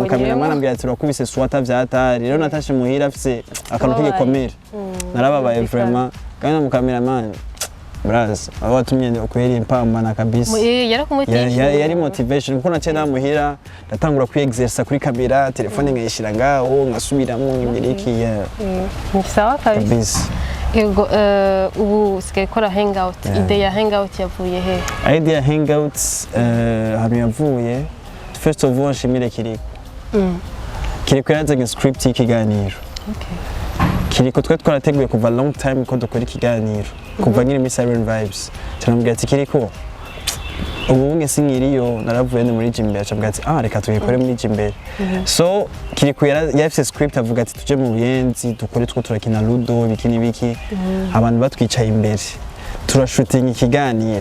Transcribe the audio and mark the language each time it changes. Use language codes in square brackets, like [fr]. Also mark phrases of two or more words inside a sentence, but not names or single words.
[rn] cameraman ambwira ati urakubise swata vyatari rero natashe muhira afise akantu k'igikomere narababaye vraiment kandi mu cameraman Braza, abatumye ukweri impambana kabisa. Yari motivation kuko nace namuhira ndatangura kwiexercise kuri kamera, telefone ngayishira ngaho ngasubiramo ngiriki ya. Sawa kabisa. Yego ubu sigaye kora hangout. Idea ya hangout yavuye he? Idea ya hangout hano yavuye [en] first of all [rn] shimire kiriko. Kiriko yazanye script y'ikiganiro. kiriko twe twarateguye kuva [en] long time [rn] ko dukora ikiganiro kuva nyine muri Siren vibes turamubwira ati kiriko ubu nge sinkiriyo naravuye muri Jimbere acabwira ati reka tubikore muri Jimbere so kiriko yafise script avuga ati tuje mu Buyenzi dukore two turakina ludo biki abantu batwicaye imbere turashooting ikiganiro